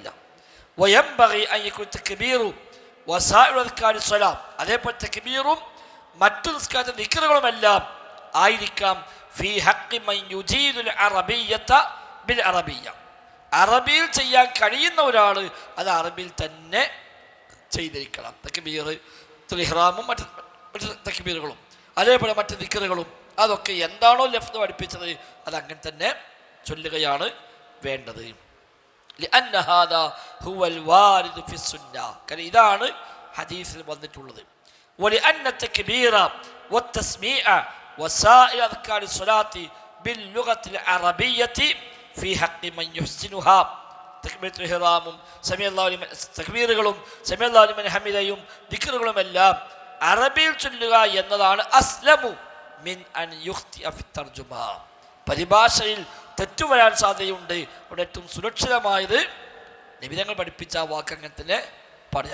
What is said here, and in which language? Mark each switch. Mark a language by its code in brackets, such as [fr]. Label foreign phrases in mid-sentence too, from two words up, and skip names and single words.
[ar] وينبغي أن يكون التكبير وسائر أذكار الصلاة, [ml] അതേപോലെ തക്ബീറും മറ്റു നിസ്കാരത്തെ ദിക്റുകളുമെല്ലാം ആയിരിക്കാം [ar] في حق من يجيد العربية بالعربية, [ml] അറബിയിൽ ചെയ്യാൻ കഴിയുന്ന ഒരാൾ അത് അറബിയിൽ തന്നെ ചെയ്തിരിക്കണം. തക്ബീറത്തുൽ ഇഹ്റാമും മറ്റ് തക്ബീറുകളും അതേപോലെ മറ്റ് ദിക്റുകളും അതൊക്കെ എന്താണോ ലഫ്ദ് പഠിപ്പിച്ചത് അത് അങ്ങനെ തന്നെ ചൊല്ലുകയാണ് വേണ്ടത്. [ar] لأن هذا هو الوارد في السنة, [ml] കാരണം ഇതാണ് ഹദീസിൽ വന്നിട്ടുള്ളത്. [ar] ولأن التكبير والتسميع وسائر أذكار الصلاة باللغة العربية في حق من يحسنها, [ml] തക്ബീറത്തുൽ ഇഹ്റാമും തക്ബീറുകളും [ar] سمع الله لمن [ml] ഹമിദയും ദിക്റുകളുമെല്ലാം അറബിയിൽ ചൊല്ലുക എന്നതാണ് [ar] أسلم من أن يخطئ في الترجمة, [ml] പരിഭാഷയിൽ തെറ്റുവരാൻ സാധ്യതയുണ്ട്. അവിടെ ഏറ്റവും സുരക്ഷിതമായത് നബി തങ്ങൾ പഠിപ്പിച്ച ആ വാക്ക് അങ്ങനെ തന്നെ പറയാം.